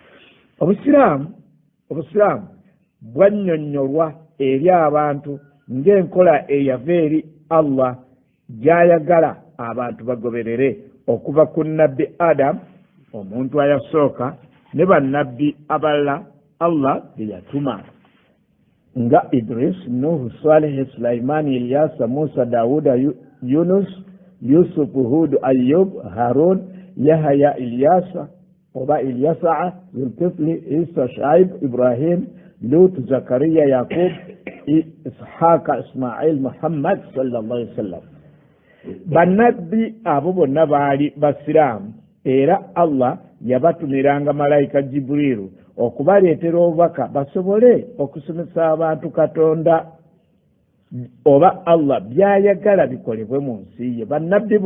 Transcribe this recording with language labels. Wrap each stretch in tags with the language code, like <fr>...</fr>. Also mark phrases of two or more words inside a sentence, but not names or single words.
<lg>Obusiraamu bwannyonnyolwa eri abantu ng'enkola eyava eri Allah gy'ayagala abantu bagoberere okuva ku nnabbi Adamu omuntu ayasooka ne bannabbi abalala Allah bye yatuma nga Idris, Nuhu, Saleh, Sulaimani, Ilyasa, Musa, Dawuda, Yunus, Yusuf, Hud, Ayub, Harun, Yahya, Ilyasa oba Ilyasaa, Zulkifli, Isa, Shaib, Ibrahim, Lut, Zakariya, Yaqub, Ishaqa, Ismail, Muhammad</lg> <ar>صلى الله عليه وسلم.</ar> <lg>Bannabbi abo bonna baali basiraamu era Allah yabatumiranga malayika Jibrilu okubaleetera obubaka basobole okusomesa abantu Katonda oba Allah byayagala bikolebwe mu nsi ye.</lg>